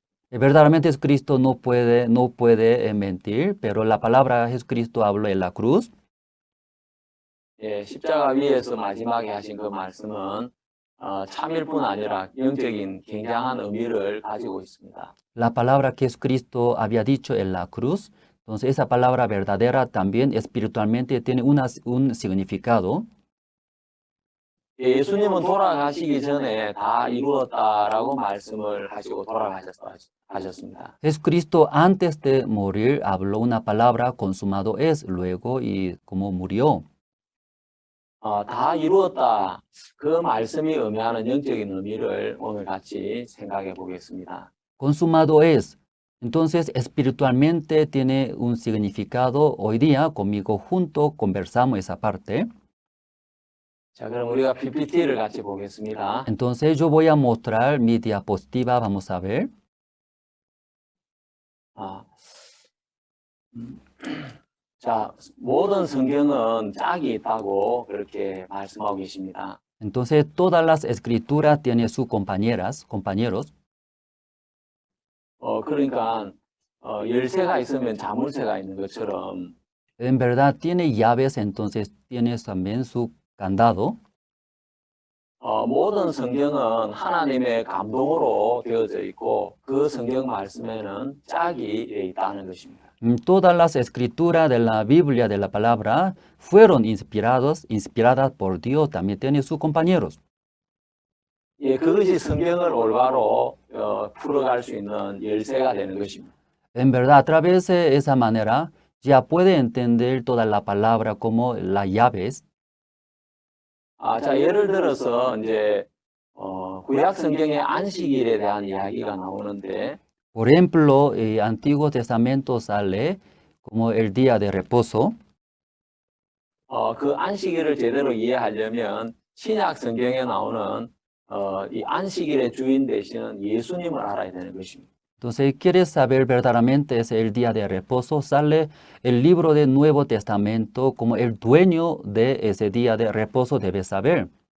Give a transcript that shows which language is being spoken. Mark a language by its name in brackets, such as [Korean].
[Spanish] Verdaderamente es Cristo, no puede mentir, pero la palabra Jesucristo habló en la cruz. [Korean] 십자가 위에서 마지막에 하신 그 말씀은 참일 뿐 아니라 영적인 굉장한 의미를 가지고 있습니다. [Spanish] La palabra que Jesucristo había dicho en la cruz, entonces esa palabra verdadera también espiritualmente tiene un significado. [Korean] 예수님은 돌아가시기 전에 다 이루었다라고 말씀을 하시고 돌아가셨습니다. [Spanish] Jesucristo antes de morir habló una palabra consumado es, luego y como murió. [Korean] 다 이루었다. 그 말씀이 의미하는 영적인 의미를 오늘 같이 생각해 보겠습니다. [Spanish] Consumado es. Entonces espiritualmente tiene un significado. Hoy día conmigo junto conversamos esa parte. [Korean] 자, 그럼 우리가 PPT를 같이 보겠습니다. [Spanish] Entonces yo voy a mostrar mi diapositiva, vamos a ver. [Korean] 자, 모든 성경은 짝이 있다고 그렇게 말씀하고 계십니다. [Spanish] Entonces todas las escrituras tienen sus compañeros. [Korean] 그러니까 열쇠가 있으면 자물쇠가 있는 것처럼. [Spanish] En verdad tiene llaves, entonces tiene también su candado. [Korean] 모든 성경은 하나님의 감동으로 되어져 있고 그 성경 말씀에는 짝이 있다는 것입니다. [Spanish] Todas las escrituras de la Biblia, de la palabra, fueron inspiradas por Dios, también tiene sus compañeros. [Korean] 그것이 성경을 올바로 풀어갈 수 있는 열쇠가 되는 것입니다. [Spanish] En verdad, a través de esa manera, ya puede entender toda la palabra como las llaves. [Korean] 자, 예를 들어서 이제 구약 성경의 안식일에 대한 이야기가 나오는데 [Spanish] Por ejemplo, el Antiguo Testamento sale como el día de reposo. [Korean] 그 안식일을 제대로 이해하려면 신약 성경에 나오는 이 안식일의 주인 되시는 예수님을 알아야 되는 것입니다. [Spanish] Entonces, si quieres saber verdaderamente es el día de reposo, sale el libro del Nuevo Testamento como el dueño de ese día de reposo debe saber.